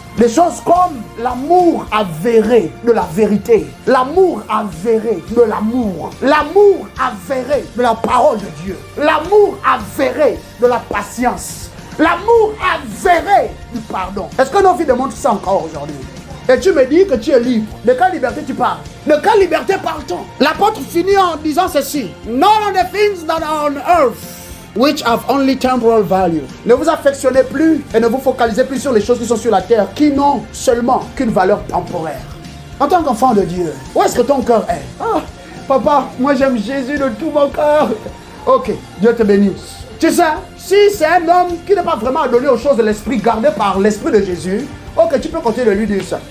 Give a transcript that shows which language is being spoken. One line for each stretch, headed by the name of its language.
French: Des choses comme l'amour avéré de la vérité, l'amour avéré de l'amour, l'amour avéré de la parole de Dieu, l'amour avéré de la patience, l'amour avéré du pardon. Est-ce que nos vies démontrent ça encore aujourd'hui? Et tu me dis que tu es libre. De quelle liberté tu parles? De quelle liberté parle-t-on? L'apôtre finit en disant ceci.
English: None of the things that are on earth which have only temporal value.
French: Ne vous affectionnez plus et ne vous focalisez plus sur les choses qui sont sur la terre, qui n'ont seulement qu'une valeur temporaire. En tant qu'enfant de Dieu, où est-ce que ton cœur est? Ah, papa, moi j'aime Jésus de tout mon cœur. Ok, Dieu te bénisse. Tu sais, si c'est un homme qui n'est pas vraiment adonné aux choses de l'esprit, gardé par l'esprit de Jésus, ok, tu peux continuer de lui dire ça.